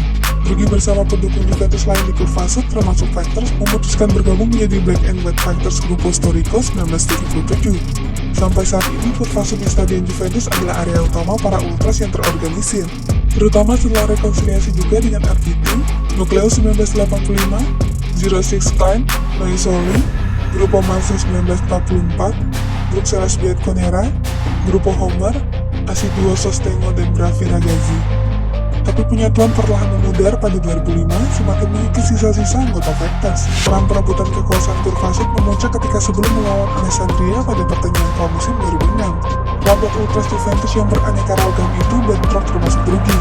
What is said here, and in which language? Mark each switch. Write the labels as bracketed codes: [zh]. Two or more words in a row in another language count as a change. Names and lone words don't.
[id] Drugi bersama pendukung Juventus lain di kurva sud termasuk fighters memutuskan bergabung menjadi Black and White Fighters Gruppo Storico 1977. Sampai saat ini, kurva sud di Stadion Juventus adalah area utama para ultras yang terorganisir, terutama setelah rekonsiliasi juga dengan RVT, Nucleo 1985, Zero Six Time, Maisoli, Gruppo Massa 1944, Bruxelles Bianconera, Gruppo Homer, Aciduo Sostegno dan Bravi Ragazzi. Tapi penyatuan perlahan memudar pada 2005, semakin mengikis sisa-sisa anggota Fighters. Perang perebutan kekuasaan kurva sud memuncak ketika sebelum melawan Alessandria pada pertandingan pramusim 2006. Kelompok ultras Juventus yang beraneka ragam itu bentrok termasuk Drugi.